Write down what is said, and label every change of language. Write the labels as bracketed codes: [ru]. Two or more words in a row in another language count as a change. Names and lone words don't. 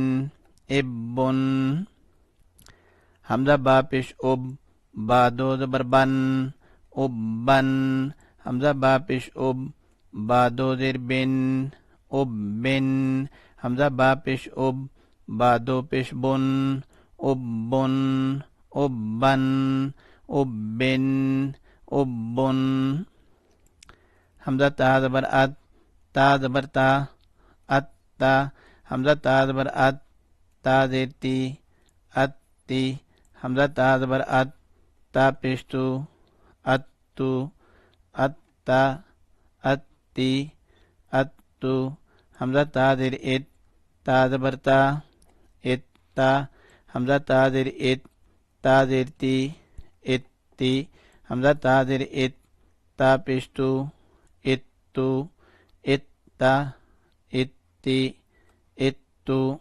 [ur] اب بن، حمزہ با پیش اب، با دو زبر بن، اب بن، حمزہ با پیش اب، با دو زیر بن، اب بن، حمزہ با پیش اب، با دو پیش بن، اب بن، اب بن، اب بن، اب بن، حمزہ تا زبر ات، تا زبر تا، ات تا، حمزہ تا زبر ات، تا زیر تی، ات تی، حمزہ تا زبر ات، تا پیش تو، ات تو، ات تا، ات تی، ات تو، حمزہ تا زیر ات، تا زبر تا، ات تا، حمزہ تا زیر ات، تا زیر تی، ات تی، حمزہ تا زیر ات، تا پیش تو، ات تو، ات تا، ات تی، ات تو،